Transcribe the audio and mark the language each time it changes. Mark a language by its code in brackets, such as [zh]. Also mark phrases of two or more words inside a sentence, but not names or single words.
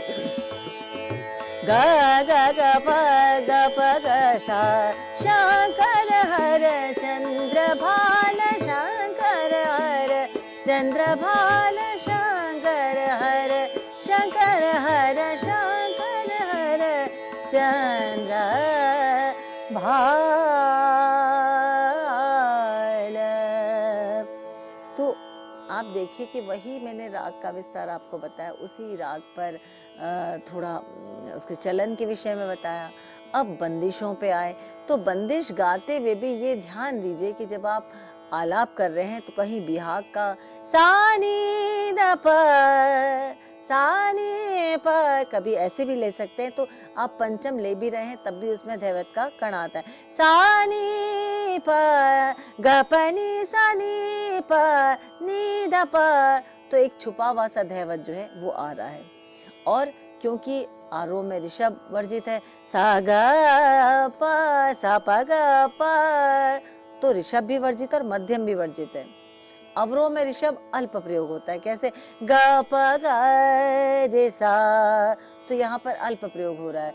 [hi] ग प ग सा शंकर हर चंद्रभान शंकर हर चंद्रभान शंकर हर शंकर हर शंकर हर चंद्र भाल। तो आप देखिए कि वही मैंने राग का विस्तार आपको बताया, उसी राग पर थोड़ा उसके चलन के विषय में बताया। अब बंदिशों पे आए तो बंदिश गाते हुए भी ये ध्यान दीजिए कि जब आप आलाप कर रहे हैं तो कहीं बिहाग का सा नी द प सा नी प कभी ऐसे भी ले सकते हैं, तो आप पंचम ले भी रहे हैं तब भी उसमें धैवत का कण आता है। सा नी प ग प नि सा नी प नी द प, तो एक छुपा हुआ सा धैवत जो है वो आ रहा है। और क्योंकि आरोह में ऋषभ वर्जित है, सा ग प सा प ग प, तो ऋषभ भी वर्जित और मध्यम भी वर्जित है। अवरोह में ऋषभ अल्प प्रयोग होता है, कैसे ग प ग रे सा, तो यहाँ पर अल्प प्रयोग हो रहा है।